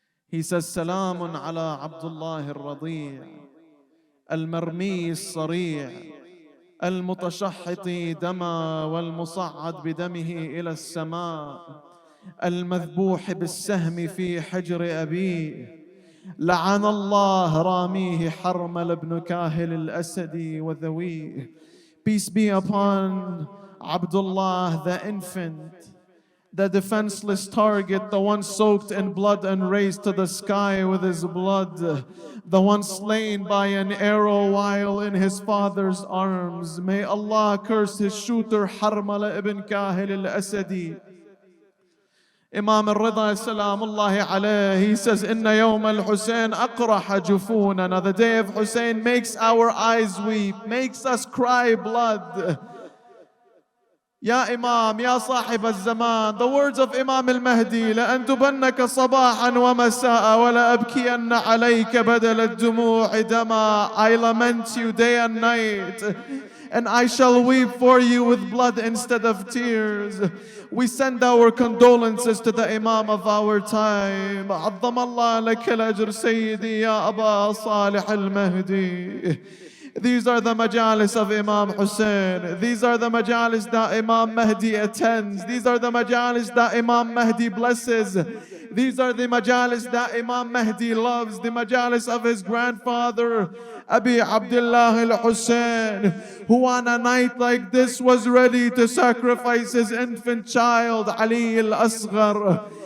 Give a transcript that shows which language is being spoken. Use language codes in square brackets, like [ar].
[en] He says, [ar] Salamun ala Abdullah al-Radi' al-Marmi al-Sari' المتشحط دما والمصعد بدمه إلى السماء المذبوح بالسهم في حجر أبيه لعن الله راميه حرمل بن كاهل الأسدي وذويه. [en] Peace be upon Abdullah the infant, the defenseless target, the one soaked in blood and raised to the sky with his blood, the one slain by an arrow while in his father's arms. May Allah curse his shooter Harmala ibn Kahil al-Asadi. [ar] Imam al-Rida salamullahi alayhi, [en] he says, [ar] Inna yawm al-Hussein aqraha jufunana. [en] The day of Hussein makes our eyes weep, makes us cry blood. Ya Imam, Ya Sahib al-Zaman, the words of Imam al-Mahdi, [ar] لأن تبنك صباحا ومساء ولا أبكين عليك بدل الدموع دما. [en] I lament you day and night, and I shall weep for you with blood instead of tears. We send our condolences to the Imam of our time. [ar] عظم الله لك الأجر سيدي يا أبا صالح المهدي. [en] These are the majalis of Imam Hussein. These are the majalis that Imam Mahdi attends. These are the majalis that Imam Mahdi blesses. These are the majalis that Imam Mahdi loves. The majalis of his grandfather, Abi Abdullah al-Hussein, who on a night like this was ready to sacrifice his infant child, Ali al-Asghar.